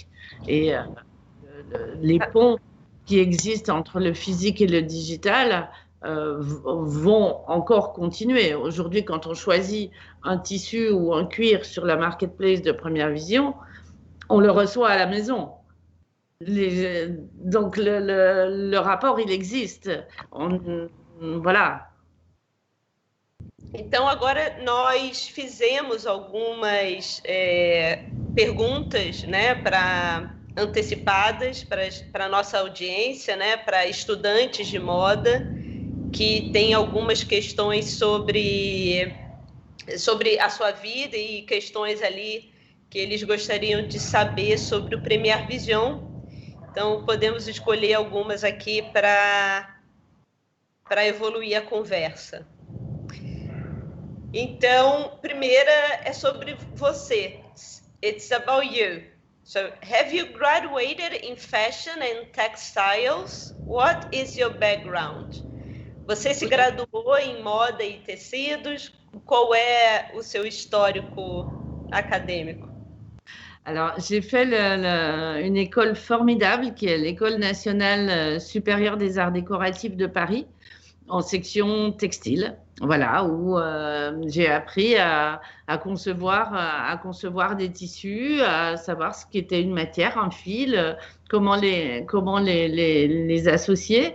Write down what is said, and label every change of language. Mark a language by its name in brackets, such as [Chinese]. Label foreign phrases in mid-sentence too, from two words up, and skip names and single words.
[French] Et les ponts qui existent entre le physique et le digital vont encore continuer. Aujourd'hui, quand on choisit un tissu ou un cuir sur la marketplace de Première Vision, on le reçoit à la maison. Donc le rapport, il existe. Voilà. [Portuguese] Então, agora nós fizemos algumas perguntas, né, antecipadas para a nossa audiência, né, para estudantes de moda que têm algumas questões sobre a sua vida e questões ali que eles gostariam de saber sobre o Premiere Vision. Então, podemos escolher algumas aqui para evoluir a conversa. Então, primeira é sobre você. [English] It's about you. So, have you graduated in fashion and textiles? What is your background? [Portuguese] Você se graduou em moda e tecidos? Qual é o seu histórico acadêmico? [French] Alors, j'ai fait une école formidable qui est l'École nationale supérieure des arts décoratifs de Paris, en section textile, voilà, où j'ai appris à concevoir des tissus, à savoir ce qu'était une matière, un fil, comment les associer.